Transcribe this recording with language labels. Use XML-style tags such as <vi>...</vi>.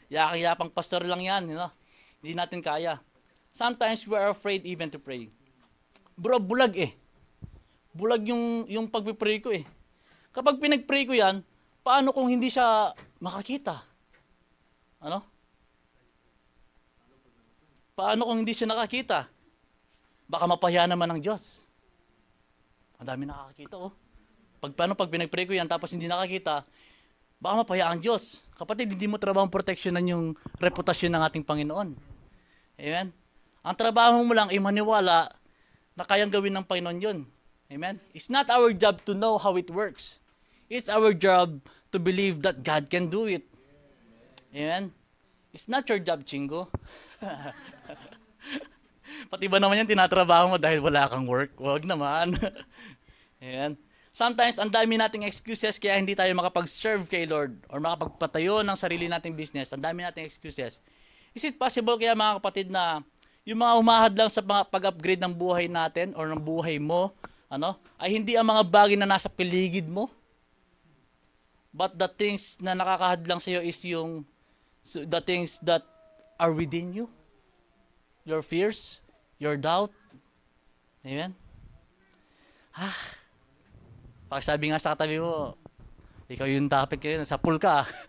<tl>Yakang-yapang pastor lang yan,</tl> <en>you know?</en> <tl>Hindi natin kaya.</tl> <en>Sometimes we are afraid even to pray.</en> <tl>Bro, bulag eh. Bulag yung pag-pray ko eh. Kapag pinag-pray ko yan, paano kung hindi siya makakita? Ano? Paano kung hindi siya nakakita? Baka mapahiya naman ng Diyos. Ang dami nakakita, oh. Pag pinag-pray ko yan tapos hindi nakakita, baka mapahiya ang Diyos. Kapatid, hindi mo trabaho proteksyonan yung reputasyon ng ating Panginoon. Amen? Ang trabaho mo lang ay maniwala na kayang gawin ng Panginoon yun. Amen?</tl> <en>It's not our job to know how it works. It's our job to believe that God can do it. Amen? It's not your job, Chingo.</en> <tl>Pati ba naman yan tinatrabaho mo dahil wala kang work? Huwag naman. Ayan. Sometimes, ang dami nating excuses kaya hindi tayo makapag-serve kay Lord or makapagpatayo ng sarili nating business. Ang dami nating excuses.</tl> <en>Is it possible</en> <tl>kaya mga kapatid na yung mga umahad lang sa pag-upgrade ng buhay natin or ng buhay mo, ano, ay hindi ang mga bagay na nasa paligid mo?</tl> <en>But the things</en> <tl>na nakakahadlang sa iyo</tl> <en>is the things that are within you. Your fears, your doubt. Amen?</en> <tl>Pagsabi nga sa katabi mo, ikaw yung topic kayo, sa pool ka.</tl>